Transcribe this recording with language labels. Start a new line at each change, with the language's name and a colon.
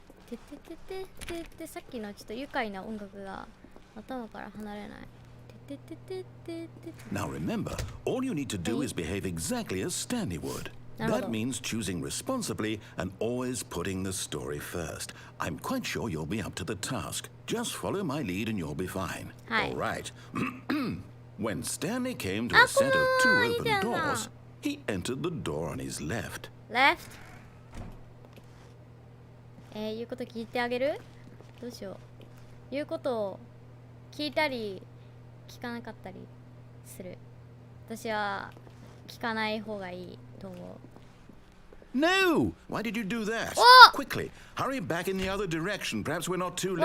Japanese: てててててて、さっきのちょっと愉快な音楽が頭から離れない。てててててて。
English: Now remember, all you need to do is behave exactly as Stanley would. That means choosing responsibly and always putting the story first. I'm quite sure you'll be up to the task. Just follow my lead and you'll be fine. Hi. All right. When Stanley came to a set of two open doors, he entered the door on his left. Left?
Japanese: 言うこと聞いてあげる？どうしよう。言うことを聞いたり聞かなかったりする。私は聞かない方がいいと思う。
English: No! Why did you do that? Oh! Quickly, hurry back in the other direction. Perhaps we're not too late.